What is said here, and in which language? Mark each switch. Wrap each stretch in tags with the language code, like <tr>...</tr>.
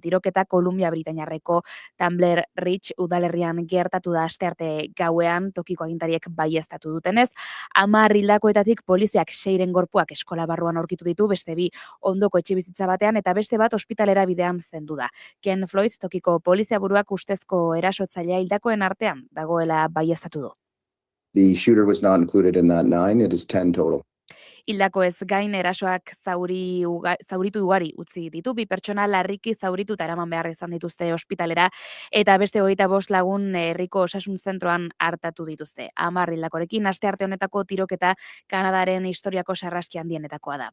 <eu>Tiroketa Kolumbia Britainiarreko Tumbler Ridge udalerrian gertatu da astearte gauean, tokiko agintariek baieztatu dutenez. 10 hildakoetatik poliziak 6 gorpuak eskola barruan aurkitu ditu, beste 2 ondoko etxebizitza batean eta beste bat ospitalera bidean zendu da. Ken Floyd, tokiko polizia buruak ustezko erasotzailea hildakoen artean dagoela baieztatu du.</eu> <en>The shooter was not included in that 9, it is 10 total.</en> <eu>Hildako ez gain erasoak zauritu ugari utzi ditu, 2 pertsona larriki zauritu eta eraman behar izan dituzte ospitalera, eta beste 25 lagun herriko osasun zentroan hartatu dituzte. 10 hildakorekin astearte honetako tiroketa Kanadaren historiako sarraski handienetakoa da.</eu>